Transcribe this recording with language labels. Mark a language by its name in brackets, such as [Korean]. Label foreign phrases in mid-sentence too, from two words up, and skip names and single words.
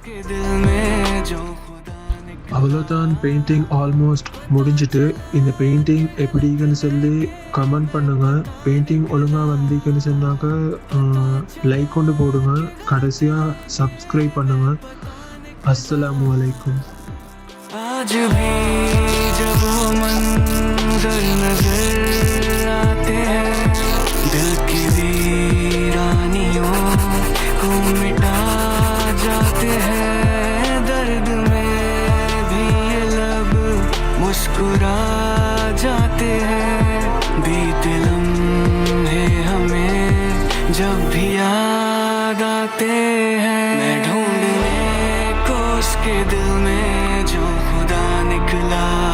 [Tamil] அவ்வளோதான், பெயிண்டிங் ஆல்மோஸ்ட் முடிஞ்சிட்டு. இந்த பெயிண்டிங் எப்படின்னு சொல்லி கமெண்ட் பண்ணுங்கள். பெயிண்டிங் ஒழுங்காக வந்தீங்கன்னு சொன்னாக்க லைக் கொண்டு போடுங்க. கடைசியாக சப்ஸ்கிரைப் பண்ணுங்கள். [Arabic] السلام عليكم. [Hindi] आज भी जब वो मंजर नजर आते हैं दिल की वीरानियों को मिटा जाते हैं दर्द में भी ये लब मुस्कुरा जाते हैं बीते लम्हे हमें जब भी याद आते हैं मैं ढूंढने को उसके दिल में जो खुदा निकला